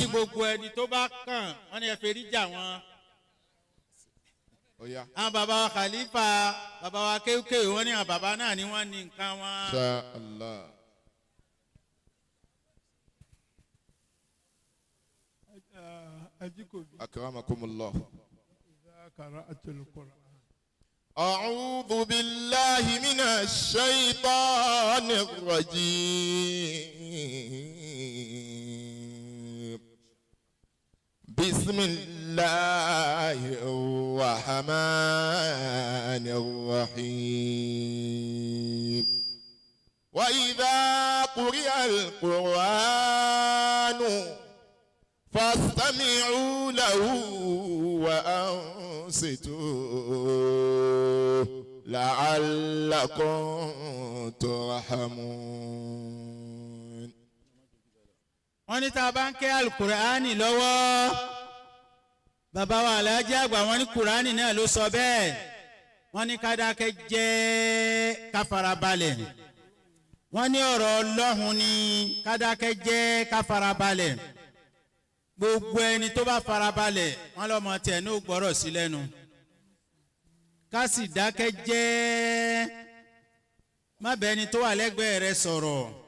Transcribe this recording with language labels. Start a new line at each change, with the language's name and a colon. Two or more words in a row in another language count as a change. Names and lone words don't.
Yoruba: wọ́n ní gbogbo ẹni tó bá kàn wọ́n ní ẹ fẹ́ ríjà wọn. Oya. àwọn bàbá wa Khalifa bàbá wa Akewukewe wọ́n ní àwọn bàbá náà ni wọ́n ní nǹkan wọn.
Arabic: إن شاء الله أكرمكم الله. قرأت القرآن أعوذ بالله من الشيطان الرجيم. بسم الله الرحمن الرحيم. وإذا قرئ القرآن فاستمعوا له وأنصتوا لعلكم ترحمون.
Yoruba: wọ́n ní tá a bá ń ké alukur'ani lọ́wọ́ bàbá wa Alhaji Agba wọ́n ní kur'ani náà ló sọ bẹ́ẹ̀ wọ́n ní ká dákẹ́ jẹ́ ká farabalẹ̀ wọ́n ní ọ̀rọ̀ Ọlọ́hun ní ká dákẹ́ jẹ́ ká farabalẹ̀ gbogbo ẹni tó bá farabalẹ̀ wọ́n lọ́mọ tiẹ̀ ní ògbọ́rọ̀ sí lẹ́nu ká sì dákẹ́ jẹ́ má bẹ́ẹ̀ ni tó wà lẹ́gbẹ̀ẹ́ rẹ sọ̀rọ̀